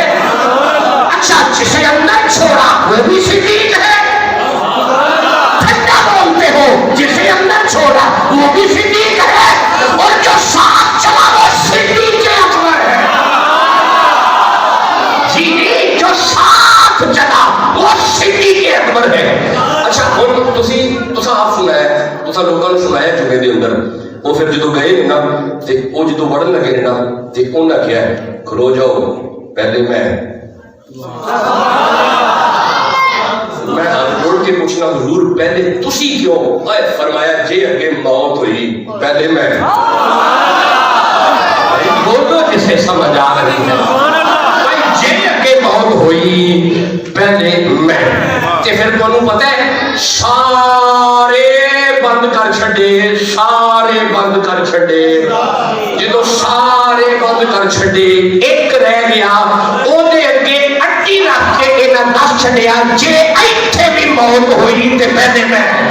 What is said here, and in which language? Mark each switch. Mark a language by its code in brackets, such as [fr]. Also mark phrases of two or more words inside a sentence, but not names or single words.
[ur] اچھا جسے اندر چھوڑا وہ بھی صدیق ہے، ٹھنڈا بولتے ہو، جسے اندر چھوڑا وہ بھی صدیق ہے، اور جو ساتھ چلا وہ صدیق اکبر ہے۔ جی جو ساتھ چلا وہ صدیق اکبر ہے۔ [pa] اچھا ہن تساں آپ سنایا، تساں لوکاں نوں سنایا جمعے دے اندر، وہ پھر جدو گئے نا تے وہ جدو وڑن لگے نا تے انہاں کیا ہے کھلو جاؤ پہلے میں ہاتھ جوڑ کے پوچھنا حضور پہلے تسی کیوں؟ اے فرمایا جے اگے موت ہوئی پہلے میں۔ [ur] بولو جسے سمجھ آ رہی ہے، [pa] جے اگے موت ہوئی پہلے میں۔ تے پھر تانوں پتہ ہے سارے بند کر چھڈے، سارے بند کر چھڈے، جدو سارے بند کر چھڈے ایک رہ گیا، اودے اگے اٹی رکھ کے انہاں دس چھڈیا جے ایتھے بھی موت ہوئی تے پہلے میں۔